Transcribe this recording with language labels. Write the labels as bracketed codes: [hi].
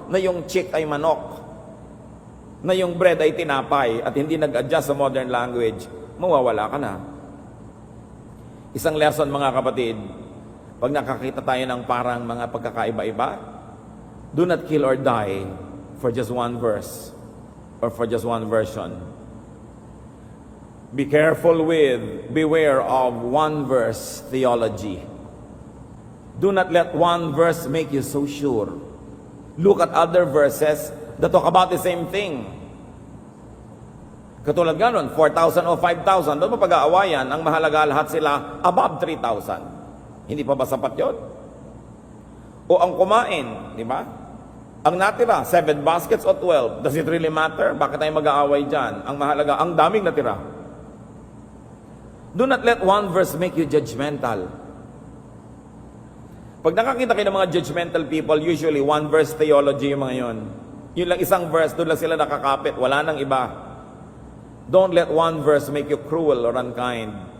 [tl] Na yung chick ay manok, na yung bread ay tinapay, at hindi nag-adjust sa [en] modern language, [tl] mawawala ka na. Isang lesson mga kapatid, pag nakakita tayo ng parang mga pagkakaiba-iba, [en] do not kill or die for just one verse. Or for just one version. Beware of one verse theology. Do not let one verse make you so sure. Look at other verses that talk about the same thing. [tl] Katulad ganon, 4,000 o 5,000, doon pa pag-aawayan, ang mahalaga lahat sila above 3,000. Hindi pa ba sapat yun? O ang kumain, di ba? Ang natira, 7 baskets o 12. [en] Does it really matter? [tl] Bakit tayo mag-aaway dyan? Ang mahalaga, ang daming natira. [en] Do not let one verse make you judgmental. [tl] Pag nakakita kayo ng mga [en] judgmental people, [tl] usually [en] one verse theology [tl] yung mga yon. Yun lang isang verse, doon lang sila nakakapit. Wala nang iba. [en] Don't let one verse make you cruel or unkind.